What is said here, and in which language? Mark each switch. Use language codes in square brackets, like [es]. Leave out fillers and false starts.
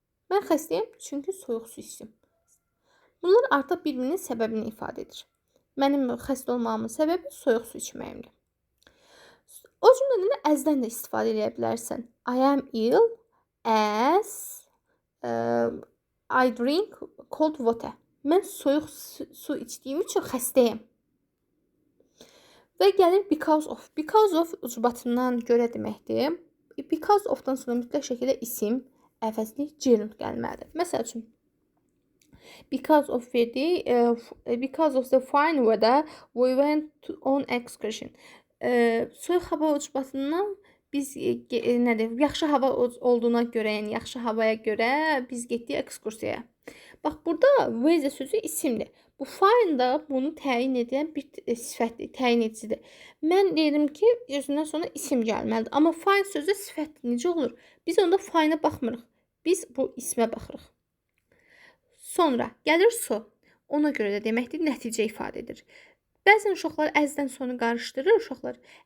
[az] Mən xəstəyəm çünki soyuq su içdim. Bunlar artıq bir-birinin səbəbini ifadə edir. Mənim xəstə olmağımın səbəbi soyuq su içməyimdir. O cümlədən də as-dən də istifadə edə bilərsən. [en] I am ill as I drink cold water. [az] Mən soyuq su içdiyim üçün xəstəyəm. Və gəlir because of. Because of ucbatından görə deməkdir. Because of-dan sonra mütləq şəkildə isim, əvəzli gerund gəlməlidir. Məsəl üçün, [en] because of [az] verdi, [en] because of the fine weather, we went on excursion. [az] Soyuq hava ucbatından biz nədir? Yaxşı hava olduğuna görə, yəni yaxşı havaya görə biz getdik ekskursiyaya. Bax, burada weather sözü isimdir. Bu fine da bunu təyin edən bir sifətdir, təyin edicidir. Mən deyirəm ki, özündən sonra isim gəlməlidir. Amma fine sözü sifətdir. Necə olur? Biz onda fine'a baxmırıq. Biz bu ismə baxırıq. Sonra gəlir so. Ona görə də deməkdir, nəticə ifadə edir. Bəzən uşaqlar as-dən sonra qarışdırır uşaqlar.